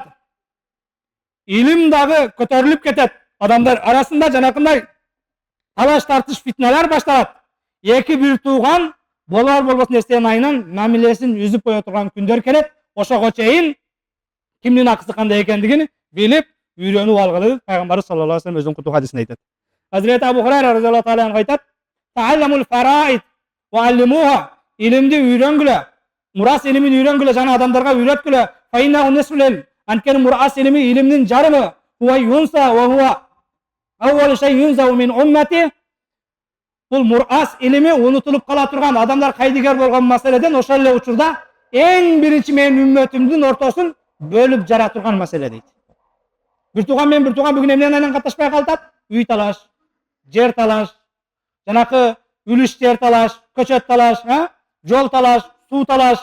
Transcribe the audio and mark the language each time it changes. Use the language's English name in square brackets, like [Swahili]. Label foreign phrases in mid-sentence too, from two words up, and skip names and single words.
[Kyrgyz] Илим дагы көтөрүлүп кетет. Адамдар арасында жанакындай талаш тартыш, фитналар башталат. Эки бир тууган болор болбос нерсенин айынан мамилесин үзүп кое турган күндөр келет. Ошого чейин кимдин акысы кандай экендигин билип, үйрөнүп алгыла. Пайгамбар [Arabic] صلى الله عليه وسلم [Kyrgyz] өзүнүн куту хадисинде айтат. [Arabic] Hazreti Abu Hurayra رضي الله تعالى عنه aytat: "تعلموا الفرائض وعلموها." [Kyrgyz] Ilimdi үйрөнгүлө. Мурас илимин үйрөнгүлө, жана адамдарга үйрөткүлө. [Arabic] فإنه نصف العلم. [Kyrgyz] Анткени мурас илими илимдин жарымы. [Arabic] هو ينسى وهو أول شيء ينزع من أمتي. [Kyrgyz] Бул мурас илими унутулуп кала турган, адамдар кайдыгер болгон маселеден ошол эле учурда эң биринчи менин үммөтүмдүн ортосун бөлүп жара турган маселе дейт. Бир тууган менен бир тууган бүгүн эмнеден айынан катташпай калат? Үй талаш, жер талаш, жанакы үлүш жер талаш, көчөт талаш, жол талаш, суу талаш.